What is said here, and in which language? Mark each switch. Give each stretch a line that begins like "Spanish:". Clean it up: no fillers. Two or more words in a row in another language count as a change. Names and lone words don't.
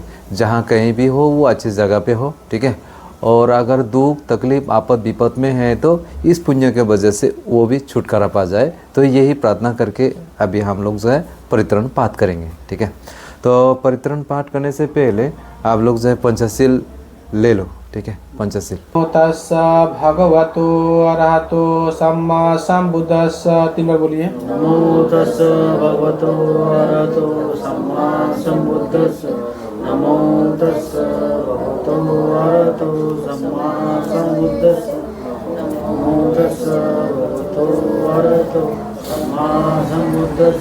Hindi: जहाँ कहीं भी हो वो अच्छी जगह पे हो, ठीक है। और अगर दुख तकलीफ आपद विपद में है तो इस पुण्य के वजह से वो भी छुटकारा पा जाए। तो यही प्रार्थना करके अभी हम लोग जो है परित्रण पाठ करेंगे, ठीक है। तो परित्रण पाठ करने से पहले आप लोग जो है पंचशील ले लो, ठीक है, पंचशील।
Pali: तस्सा भगवतो अरहतो सम्मा संबुद्धस्स,
Hindi: 3 बार बोलिए।
Pali: नमो तस्सा भगवतो अरहतो सम्मा संबुद्धस्स। नमो तस्सा भगवतो अरहतो सम्मा संबुद्धस्स। नमो तस्सा भगवतो अरहतो सम्मा संबुद्धस्स।